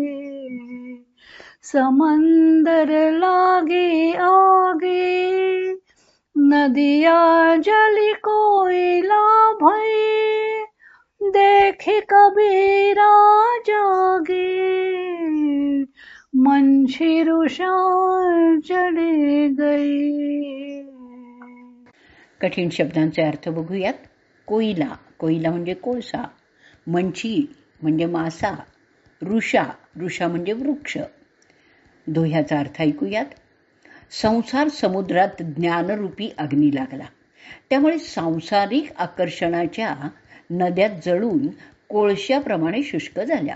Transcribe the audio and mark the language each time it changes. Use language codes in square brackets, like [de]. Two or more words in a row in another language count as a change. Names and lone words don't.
[hi] समंदर लागे आगे, नदिया जली कोयला भई, देखी कबीरा जागे, मंछी रुषा चढ़ गई. [mr] कठीण शब्दांचे अर्थ बघूयात. कोयला, कोयला म्हणजे कोळसा. मंची म्हणजे मासा. ऋषा, ऋषा म्हणजे वृक्ष. दोह्याचा अर्थ ऐकूयात. संसार समुद्रात ज्ञानरूपी अग्नी लागला, त्यामुळे सांसारिक आकर्षणाच्या नद्या जळून कोळशाप्रमाणे शुष्क झाल्या.